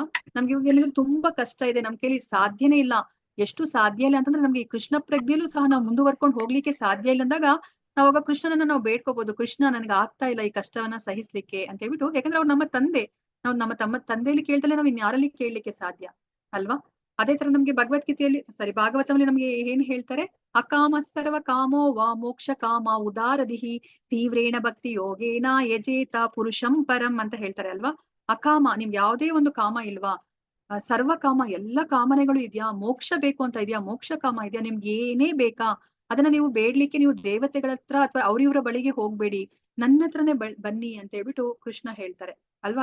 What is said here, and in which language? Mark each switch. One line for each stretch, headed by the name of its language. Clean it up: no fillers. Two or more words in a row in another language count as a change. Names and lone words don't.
Kannada: ನಮ್ಗೆ ಇವಾಗ ಏನಾದ್ರು ತುಂಬಾ ಕಷ್ಟ ಇದೆ, ನಮ್ ಕೈಲಿ ಸಾಧ್ಯನೇ ಇಲ್ಲ, ಎಷ್ಟು ಸಾಧ್ಯ ಇಲ್ಲ ಅಂತಂದ್ರೆ ನಮ್ಗೆ ಈ ಕೃಷ್ಣ ಪ್ರಜ್ಞೆಲೂ ಸಹ ನಾವು ಮುಂದುವರ್ಕೊಂಡು ಹೋಗ್ಲಿಕ್ಕೆ ಸಾಧ್ಯ ಇಲ್ಲ ಅಂದಾಗ ನಾವಾಗ ಕೃಷ್ಣನನ್ನ ನಾವು ಬೇಡ್ಕೋಬಹುದು, ಕೃಷ್ಣ ನನ್ಗೆ ಆಗ್ತಾ ಇಲ್ಲ ಈ ಕಷ್ಟವನ್ನ ಸಹಿಸ್ಲಿಕ್ಕೆ ಅಂತ ಹೇಳ್ಬಿಟ್ಟು. ಯಾಕಂದ್ರೆ ಅವ್ರು ನಮ್ಮ ತಂದೆ, ನಾವು ನಮ್ಮ ತಂದೆಯಲ್ಲಿ ಕೇಳ್ದಲೆ ನಾವು ಇನ್ಯಾರಲ್ಲಿ ಕೇಳಲಿಕ್ಕೆ ಸಾಧ್ಯ ಅಲ್ವಾ. ಅದೇ ತರ ನಮ್ಗೆ ಭಗವದ್ಗೀತೆಯಲ್ಲಿ ಭಾಗವತದಲ್ಲಿ ನಮ್ಗೆ ಏನ್ ಹೇಳ್ತಾರೆ,
Sanskrit: ಅಕಾಮ ಸರ್ವ ಕಾಮೋ ವಾ ಮೋಕ್ಷ ಕಾಮ ಉದಾರದಿಹಿ ತೀವ್ರೇಣ ಭಕ್ತಿ ಯೋಗೇನ ಯಜೇತ ಪುರುಷಂ ಪರಂ
Kannada: ಅಂತ ಹೇಳ್ತಾರೆ ಅಲ್ವಾ. ಅಕಾಮ, ನಿಮ್ಗೆ ಯಾವುದೇ ಒಂದು ಕಾಮ ಇಲ್ವಾ, ಸರ್ವ ಕಾಮ ಎಲ್ಲ ಕಾಮನೆಗಳು ಇದೆಯಾ, ಮೋಕ್ಷ ಬೇಕು ಅಂತ ಇದೆಯಾ, ಮೋಕ್ಷ ಕಾಮ ಇದೆಯಾ, ನಿಮ್ಗೆ ಏನೇ ಬೇಕಾ ಅದನ್ನ ನೀವು ಬೇಡ್ಲಿಕ್ಕೆ ನೀವು ದೇವತೆಗಳ ಹತ್ರ ಅಥವಾ ಅವ್ರಿವ್ರ ಬಳಿಗೆ ಹೋಗ್ಬೇಡಿ, ನನ್ನ ಹತ್ರನೇ ಬನ್ನಿ ಅಂತ ಹೇಳ್ಬಿಟ್ಟು ಕೃಷ್ಣ ಹೇಳ್ತಾರೆ ಅಲ್ವಾ.